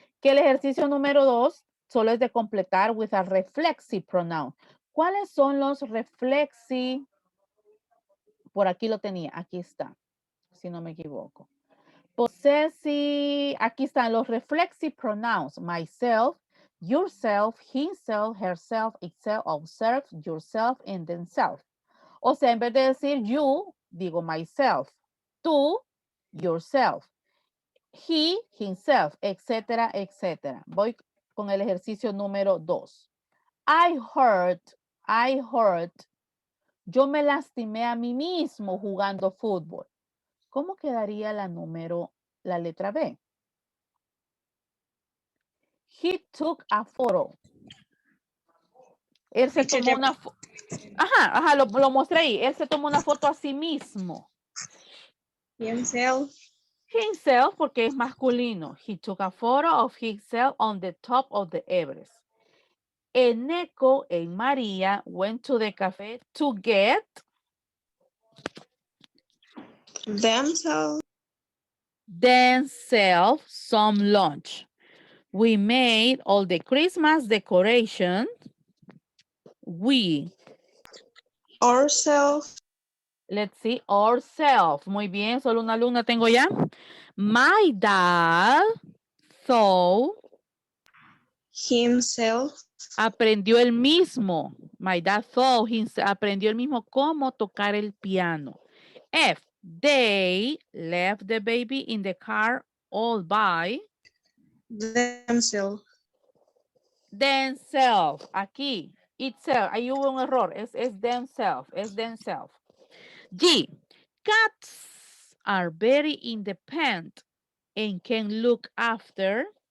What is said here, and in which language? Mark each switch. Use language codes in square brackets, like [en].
[es] Que el ejercicio número 2 solo es de completar [en] with a reflexive pronoun. [es] ¿Cuáles son los reflexive? Por aquí lo tenía. Aquí está. Si no me equivoco. Possessive, aquí están los reflexive pronouns. [en] Myself, yourself, himself, herself, itself, observe, yourself, and themselves. [es] O sea, en vez de decir you, digo myself. Tú, yourself. [en] he, himself, etcétera, etcétera. [es] Voy con el ejercicio número 2. [en] I hurt. [es] Yo me lastimé a mí mismo jugando fútbol. ¿Cómo quedaría la letra B? [en] He took a photo. [es] Él se tomó una foto. Ajá, lo mostré ahí. Él se tomó una foto a sí mismo. [en] Himself. [es] Himself porque es masculino. [en] He took a photo of himself on the top of the Everest. Eneco and Maria went to the cafe to get Themselves. some lunch. We made all the Christmas decorations. We. Ourselves. Let's see, ourselves. [es] Muy bien, solo una alumna tengo ya. [en] My dad thought. Himself. [es] Aprendió el mismo. [en] My dad thought [es] aprendió el mismo cómo tocar el piano. F. [en] They left the baby in the car all by Themselves. [es] themselves. Aquí. Itself. Ahí hubo un error. Es themselves. Es themselves. G. [en] Cats are very independent and can look after